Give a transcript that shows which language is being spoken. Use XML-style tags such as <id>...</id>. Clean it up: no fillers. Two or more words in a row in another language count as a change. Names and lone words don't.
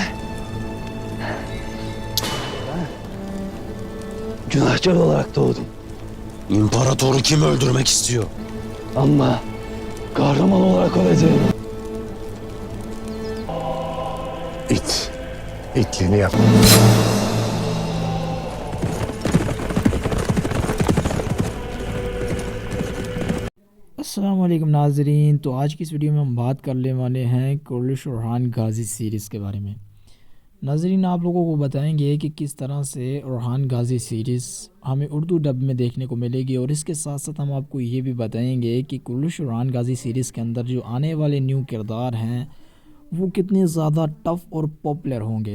<tr>Günahkar olarak doğdum İmparatoru kim öldürmek istiyor? ama kahraman olarak öleceğim. İt. İtliğini yap.</tr> <ar>السلام عليكم</ar> <hi>नाजरीन। तो आज की इस वीडियो में हम बात करने वाले हैं कुर्लिश ओरहान गाज़ी सीरीज़ के बारे में। नाजरीन, आप लोगों को बताएंगे कि किस तरह से ओरहान गाज़ी सीरीज़ हमें उर्दू डब में देखने को मिलेगी, और इसके साथ साथ हम आपको ये भी बताएंगे कि कुर्लिश ओरहान गाज़ी सीरीज़ के अंदर जो आने वाले न्यू किरदार हैं वो कितने ज़्यादा टफ़ और पॉपुलर होंगे।</hi>